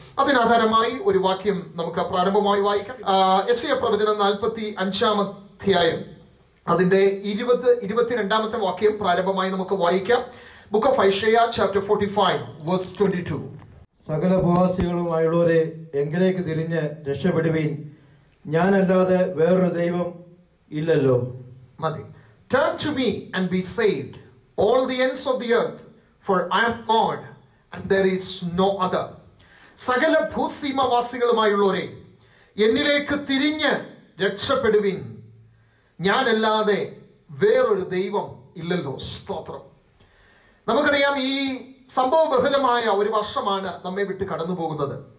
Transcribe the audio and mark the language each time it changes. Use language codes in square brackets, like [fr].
[ml] അതിനാധാരമായി ഒരു വാക്യം നമുക്ക് പ്രാരംഭമായി വായിക്കാം. യെശയ്യാ പ്രവചനം 45-ാം അധ്യായം അതിന്റെ 22-ാമത്തെ വാക്യം പ്രാരംഭമായി നമുക്ക് വായിക്കാം. [en] Book of Isaiah chapter 45 verse 22. [ml] സകല ഭൂവാസികളുമായുള്ളവരെ എങ്കിലേക്ക് തിരിഞ്ഞ് രക്ഷപ്പെടുവീൻ, ഞാനല്ലാതെ വേറൊരു ദൈവം ഇല്ലല്ലോ. മതി. [en] Turn to me and be saved, all the ends of the earth, for I am God and there is no other. [ml] സകല ഭൂസീമവാസികളുമായുള്ളവരെ എന്നിലേക്ക് തിരിഞ്ഞ് രക്ഷപ്പെടുവിൻ, ഞാനല്ലാതെ വേറൊരു ദൈവം ഇല്ലല്ലോ. സ്തോത്രം. നമുക്കറിയാം, ഈ സംഭവബഹുലമായ ഒരു വർഷമാണ് നമ്മെ വിട്ട് കടന്നു പോകുന്നത്.